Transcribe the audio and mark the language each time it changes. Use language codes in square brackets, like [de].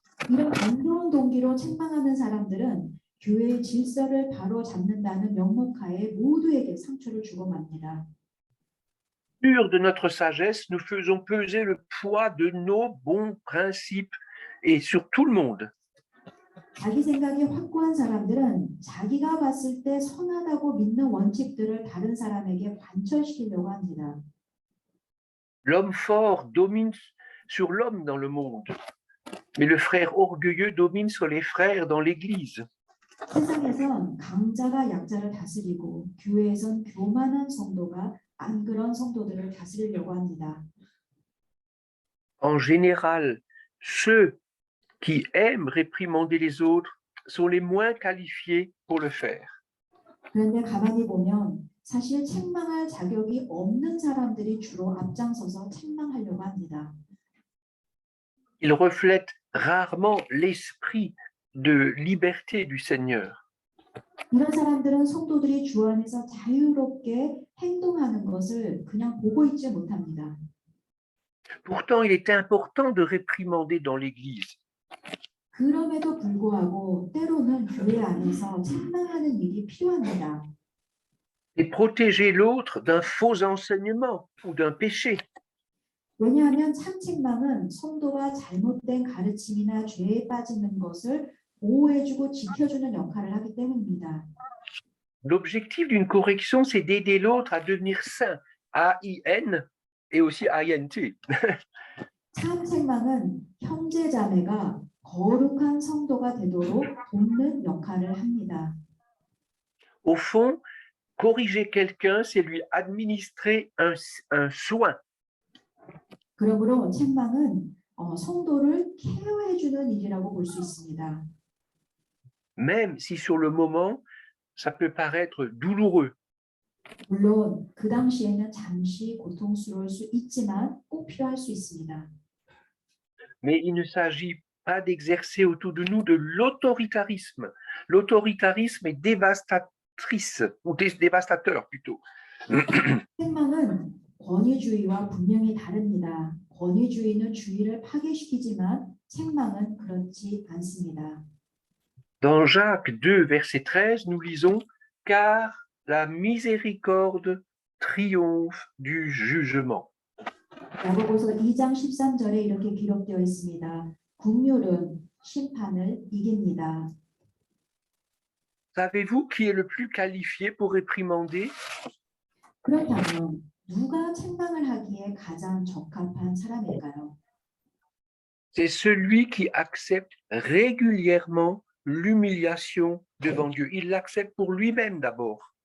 [ko] 이런 반대운 동기로 책망하는 사람들은 교회의 질서를 바로 잡는다는 명목하에 모두에게 상처를 주고 맙니다. [fr] Sûrs de notre sagesse, nous faisons peser le poids de nos bons principes et sur tout le monde. [ko] 자기 생각이 확고한 사람들은 자기가 봤을 때 선하다고 믿는 원칙들을 다른 사람에게 관철시키려고 합니다. [fr] L'homme fort domine sur l'homme dans le monde, mais le frère orgueilleux domine sur les frères dans l'Église. [ko] 세상에선 강자가 약자를 다스리고 교회에선 교만한 성도가 안 그런 성도들을 다스리려고 합니다. [fr] En général, ceux qui aiment réprimander les autres sont les moins qualifiés pour le faire. [ko] 그런데 가만히 보면 사실 책망할 자격이 없는 사람들이 주로 앞장서서 책망하려고 합니다. [fr] Ils reflètent rarement l'esprit de liberté du Seigneur. [ko] 이런 사람들은 성도들이 주 안에서 자유롭게 행동하는 것을 그냥 보고 있지 못합니다. [fr] Pourtant, il est important de réprimander dans l'Église. [ko] 그럼에도 불구하고 때로는 교회 안에서 책망하는 일이 필요합니다. [fr] Et protéger l'autre d'un faux enseignement ou d'un péché. [ko] 왜냐하면 참 책망은 성도가 잘못된 가르침이나 죄에 빠지는 것을 보호해주고 지켜주는 역할을 하기 때문입니다. [fr] L'objectif d'une correction, c'est d'aider l'autre à devenir saint, A-I-N et aussi I-N-T. [ko] 참 책망은 형제 자매가 거룩한 성도가 되도록 돕는 역할을 합니다. [fr] Au fond, corriger quelqu'un, c'est lui administrer un soin. [ko] 그러므로 책망은 성도를 케어해주는 일이라고 볼 수 있습니다. [fr] Même si sur le moment, ça peut paraître douloureux. [ko] 물론 그 당시에는 잠시 고통스러울 수 있지만 꼭 필요할 수 있습니다. [fr] Mais il ne s'agit pas d'exercer autour de nous de l'autoritarisme. L'autoritarisme est dévastatrice, ou dévastateur plutôt. [ko] 책망은 권위주의와 분명히 다릅니다. 권위주의는 주의를 파괴시키지만 책망은 그렇지 않습니다. [fr] Dans Jacques 2, verset 13, nous lisons « Car la miséricorde triomphe du jugement. » [ko] 야고보서 2장 13절에 이렇게 기록되어 있습니다. 긍휼은 심판을 이깁니다. [fr] Savez-vous qui est le plus qualifié pour réprimander? [ko] 그렇다면 누가 책망을 하기에 가장 적합한 사람일까요? [fr] c'est celui qui accepte régulièrement l'humiliation devant Dieu. Il l'accepte pour lui-même d'abord.